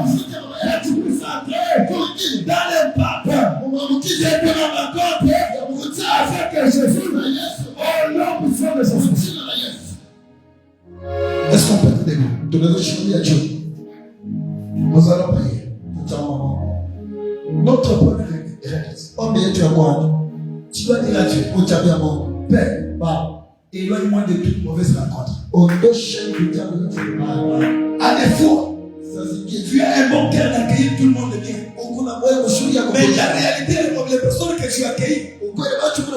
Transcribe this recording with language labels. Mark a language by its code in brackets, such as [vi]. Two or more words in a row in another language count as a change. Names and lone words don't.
[fr] Et tu puisses entrer dans l'impact de ton rencontre avec Jésus. Au nom puissant de Jésus. Est-ce qu'on peut te dire? Tu devrais chanter à Dieu. Nous allons prier. Notre première règle. [sw] kitu ya kwanza. [fr] Tu dois dire à Dieu, [sw] Uchambia Mungu, [fr] Père, [sw] Baba, [fr] éloigne-moi de toute mauvaise rencontre. [sw] ondosha vitendo vyote vibaya. [fr] À défaut, [sw] Saa zingine [fr] tu as un bon cœur d'accueillir tout le monde bien. [sw] kuna moyo mzuri ya [fr] Mais la [sw] kupokea. [fr] réalité, les personnes que tu accueillis [sw] Ukweli watu kuna